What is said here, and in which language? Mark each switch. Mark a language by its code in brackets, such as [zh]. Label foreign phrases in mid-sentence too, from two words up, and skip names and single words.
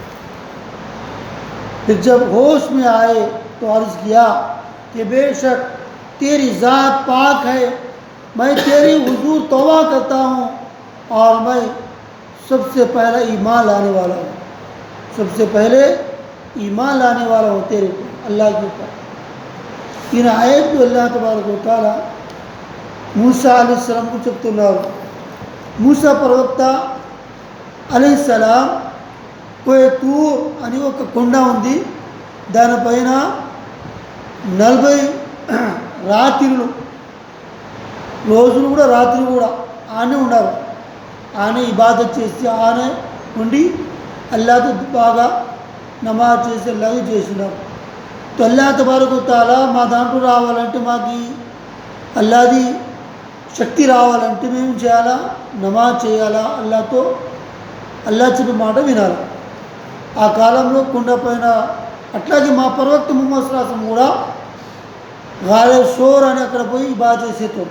[ur] پھر جب ہوش میں آئے تو عرض کیا کہ بے شک تیری ذات پاک ہے، میں تیری حضور توبہ کرتا ہوں اور میں سب سے پہلے ایمان لانے والا ہوں تیرے کو اللہ کے اوپر. ان آیت کو اللہ تبارک و تعالیٰ موسیٰ علیہ السلام کو చెప్తున్నారు. [te] మూసా ప్రవక్త అలైహిస్సలాం కోయ తూర్ అని ఒక కొండ ఉంది, దానిపైన 40 రోజులు కూడా రాత్రి కూడా ఆనే ఉన్నారు. ఆనే ఇబాదత్ చేసి ఆనే ఉండి అల్లాహతో బాగా నమాజ్ చేసి అల్లాహ్ చేసినారు. [ur] تو اللہ تبارک و تعالیٰ [te] మా దాంట్లో రావాలంటే మాకు అల్లాహది శక్తి రావాలంటే మేము చేయాలా, నమాజ్ చేయాలా, అల్లాహ్ చెప్పే మాట వినాలి. ఆ కాలంలో కొండపైన అట్లాగే మా ప్రవక్త ముహమ్మద్ [ar] صلى الله عليه وسلم [te] కూడా గాలే షోర్ అని అక్కడ పోయి బాగా చేసేటోడు.